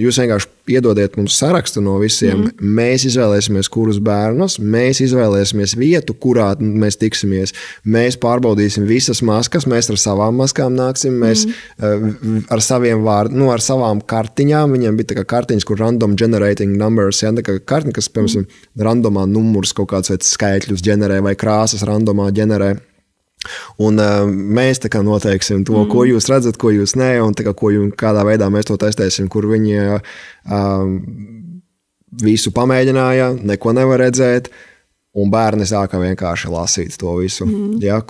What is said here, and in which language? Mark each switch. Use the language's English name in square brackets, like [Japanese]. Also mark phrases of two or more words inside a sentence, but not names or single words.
[Latvian] jūs vienkārši iedodiet mums sarakstu no visiem, mēs izvēlēsimies, kurus bērnus, mēs izvēlēsimies vietu, kurā mēs tiksimies, mēs pārbaudīsim visas maskas, mēs ar savām maskām nāksim, mēs ar saviem vārdiem, ar savām kartiņām, viņiem bija tā kā kartiņas, kur [English] random generating numbers, [Latvian] tā kā kartiņa, kas, piemēram, randomā numurs kaut kāds vai skaitļus ģenerē vai krāsas randomā ģenerē. Un mēs tā kā noteiksim to, ko jūs redzat, ko jūs nē, un tā kā, kādā veidā mēs to testēsim, kur viņi visu pamēģināja, neko nevar redzēt, un bērni sāka vienkārši lasīt to visu.